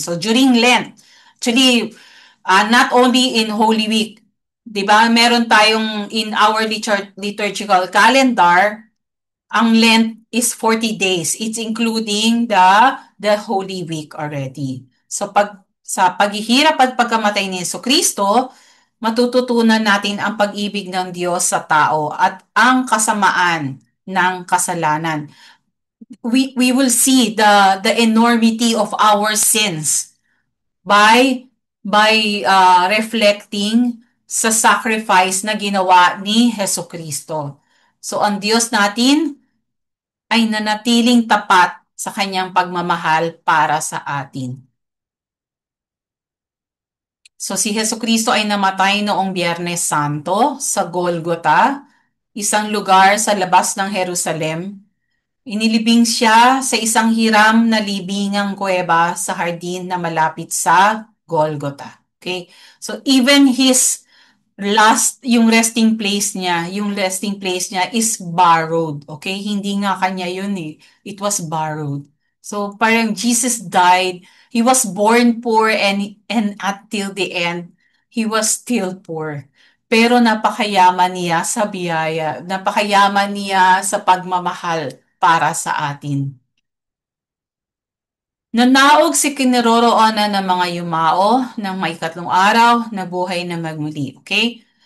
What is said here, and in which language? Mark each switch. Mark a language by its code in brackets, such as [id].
[en] So during Lent, actually, not only in Holy Week, 'di ba? [tl] Meron tayong [en] in our liturgical calendar, ang Lent is 40 days. It's including the Holy Week already. [tl] So sa paghihirap at pagkamatay ni Jesucristo, matututunan natin ang pag-ibig ng Diyos sa tao at ang kasamaan ng kasalanan. [en] We will see the enormity of our sins by reflecting [tl] sa sacrifice na ginawa ni [en] Jesucristo. [tl] So ang Diyos natin ay nanatiling tapat sa kanyang pagmamahal para sa atin. So si Jesucristo ay namatay noong Biyernes Santo sa Golgota, isang lugar sa labas ng Jerusalem. Inilibing siya sa isang hiram na libingang kuweba sa hardin na malapit sa Golgota. Okay? [en] So even his [tl] yung [en] resting place [tl] niya [en] is borrowed. Okay? [tl] Hindi nga kanya yun eh. [en] It was borrowed. So [tl] parang [en] Jesus died, he was born poor and until the end, he was still poor. [tl] Pero napakayaman niya sa biyaya, napakayaman niya sa pagmamahal para sa atin. Nanaog si kinaroroonan ng mga yumao ng maikatlong araw na buhay na magmuli. Okay?